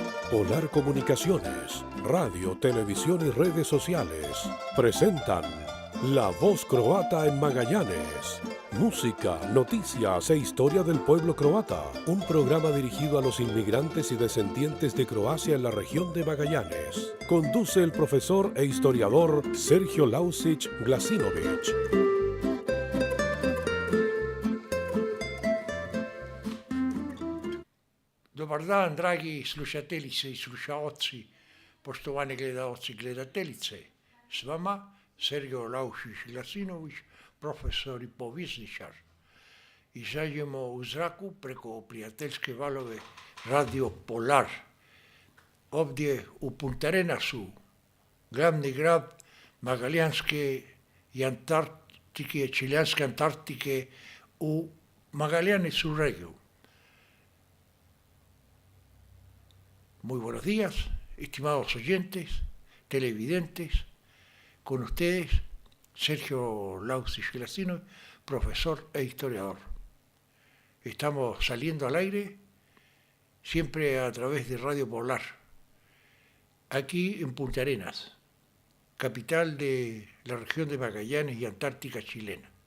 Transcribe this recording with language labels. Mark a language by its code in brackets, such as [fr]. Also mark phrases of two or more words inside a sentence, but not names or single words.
[es] Polar Comunicaciones, radio, televisión y redes sociales presentan La Voz Croata en Magallanes. Música, noticias e historia del pueblo croata. Un programa dirigido a los inmigrantes y descendientes de Croacia en la región de Magallanes. Conduce el profesor e historiador Sergio Lausić Glasinović. [hr] Dobar dan, dragi slušateljice i slušaoci, poštovani gledaoci i gledateljice. S vama Sergio Lausić Glasinović, profesor i povjesničar. Izađemo u zraku preko prijateljske valove Radio Polar. Ovdje u Punta Arenasu, glavni grad Magaljanske i Antarktike, Čileanske Antarktike u Magallanesu regiju. [es] Muy buenos días, estimados oyentes, televidentes, con ustedes Sergio Lausić Glasinović, profesor e historiador. Estamos saliendo al aire siempre a través de Radio Polar, aquí en Punta Arenas, capital de la región de Magallanes y Antártica chilena.